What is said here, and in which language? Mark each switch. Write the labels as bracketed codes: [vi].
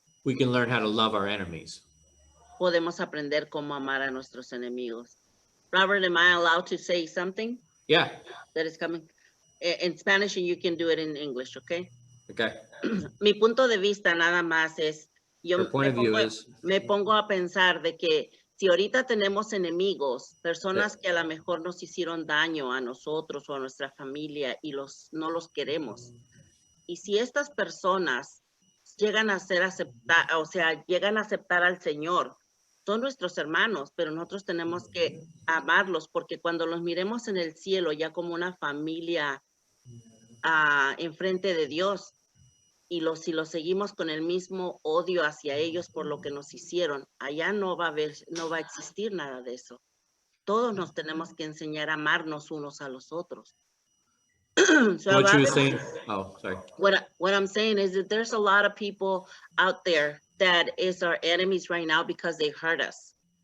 [en] we can learn how to love our enemies. [es] podemos aprender cómo amar a nuestros enemigos. [en] Robert, am I allowed to say something Yeah. that is coming in Spanish, and you can do it in English, okay? Okay. [es] Mi punto de vista nada más es, yo [en] Your point of view is, [es] me pongo a pensar de que si ahorita tenemos enemigos, personas que a lo mejor nos hicieron daño a nosotros o a nuestra familia y no los queremos. Y si estas personas llegan a llegan a aceptar al Señor, son nuestros hermanos, pero nosotros tenemos que amarlos, porque cuando los miremos en el cielo ya como una familia enfrente de Dios, y si los seguimos con el mismo odio hacia ellos por lo que nos hicieron, allá no va a existir nada de eso. Todos nos tenemos que enseñar a amarnos unos a los otros. [en] So what you were Robert, saying, oh, sorry. what I'm saying is that there's a lot of people out there that is our enemies right now because they hurt us.